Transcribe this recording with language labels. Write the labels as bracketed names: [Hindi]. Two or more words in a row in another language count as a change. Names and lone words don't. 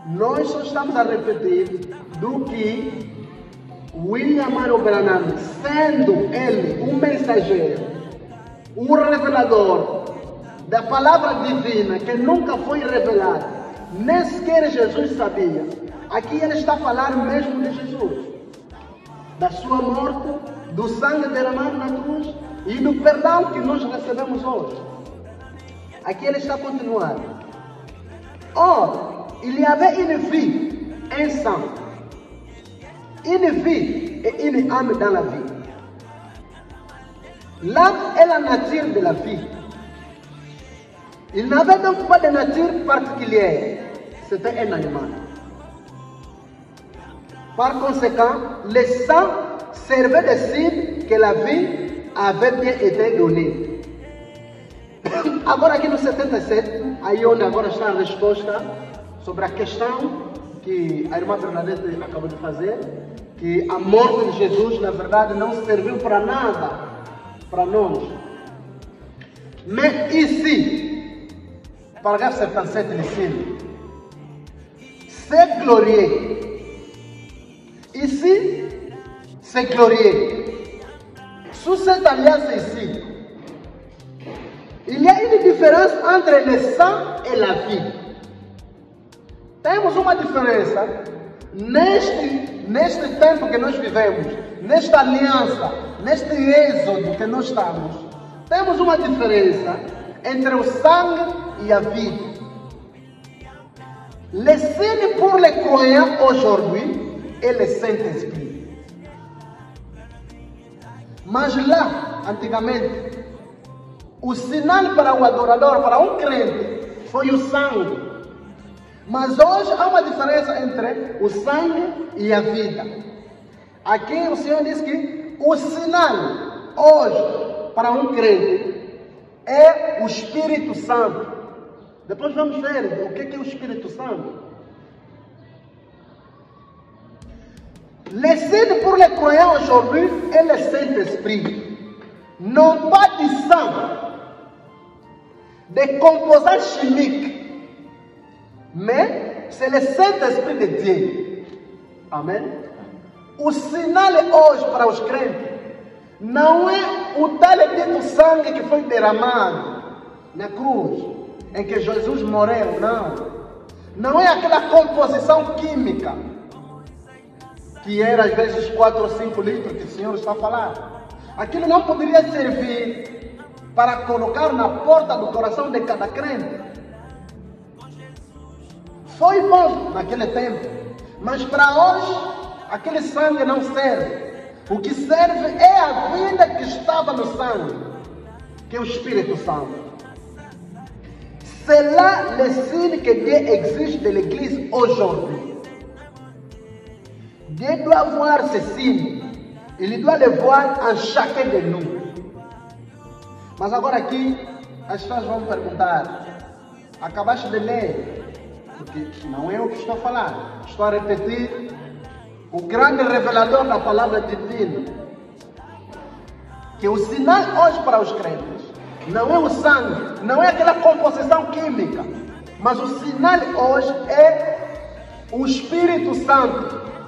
[Portuguese] Nós só estamos a repetir do que William Marion Branham, sendo ele um mensageiro, um revelador da palavra divina que nunca foi revelada, nem sequer Jesus sabia. Aqui ele está a falar mesmo de Jesus, da sua morte, do sangue derramado na cruz e do perdão que nós recebemos hoje. Aqui ele está continuando. [French] Or, il y avait une vie, un sang, une vie et une âme dans la vie. L'âme est la nature de la vie. Il n'avait donc pas de nature particulière. C'était un animal. Par conséquent, le sang servait de signe que la vie avait bien été donnée. [Portuguese] Agora aqui no 77, aí onde agora está a resposta sobre a questão que a irmã Bernadette acabou de fazer, que a morte de Jesus, na verdade, não serviu para nada para nós. Mas ici, parágrafo 77 de cima, [French] c'est glorieux. Ici, c'est glorieux. Sous cette alliance ici, il y a une différence entre le sang et la vie. [Portuguese] Temos uma diferença neste tempo que nós vivemos, nesta aliança, neste êxodo que nós estamos. Temos uma diferença entre o sangue e a vida. [French] Le signe pour les croyants aujourd'hui est le Saint-Esprit. [Portuguese] Mas lá, antigamente, o sinal para o adorador, para um crente, foi o sangue. Mas hoje há uma diferença entre o sangue e a vida. Aqui o Senhor diz que o sinal hoje para um crente é o Espírito Santo. Depois vamos ver o que é o Espírito Santo. [French] Le signe pour les croyants aujourd'hui est le Saint-Esprit. Non pas du sang, des composants chimiques, mais c'est le Saint-Esprit de Dieu. Amen. [Portuguese] O sinal hoje para os crentes não é o tal dito sangue que foi derramado na cruz, em que Jesus morreu, não. Não é aquela composição química que era às vezes 4 ou 5 litros que o Senhor está a falar. Aquilo não poderia servir para colocar na porta do coração de cada crente. Foi bom naquele tempo, mas para hoje aquele sangue não serve. O que serve é a vida que estava no sangue, que é o Espírito Santo. [French] C'est là le signe que Dieu exige de l'Église aujourd'hui. Dieu doit voir ce signe. Il doit le voir en chacun de nous. [Portuguese] Mas agora aqui, as pessoas vão perguntar: acabaste de ler? Porque não é o que estou a falar. Estou a repetir o grande revelador da palavra divina. Que o sinal hoje para os crentes não é o sangue, não é aquela composição química, mas o sinal hoje é o Espírito Santo.